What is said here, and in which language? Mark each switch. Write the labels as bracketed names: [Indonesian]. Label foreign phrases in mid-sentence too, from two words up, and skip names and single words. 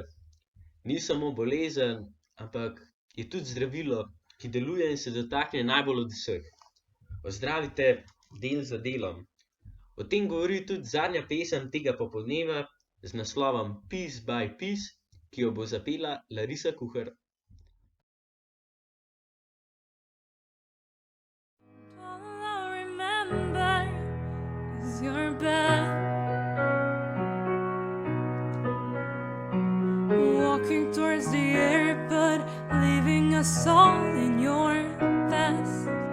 [Slovenian] Ni samo bolezen, ampak je tudi zdravilo, ki deluje in se dotakne najbolj od vseh. Ozdravite del za delom. O tem govori tudi zadnja pesem tega popoldneva z naslovom Piece by Piece, ki jo bo zapela Larisa Kuhar. [English] All I remember is your bed, walking towards the airport, leaving us all in your past.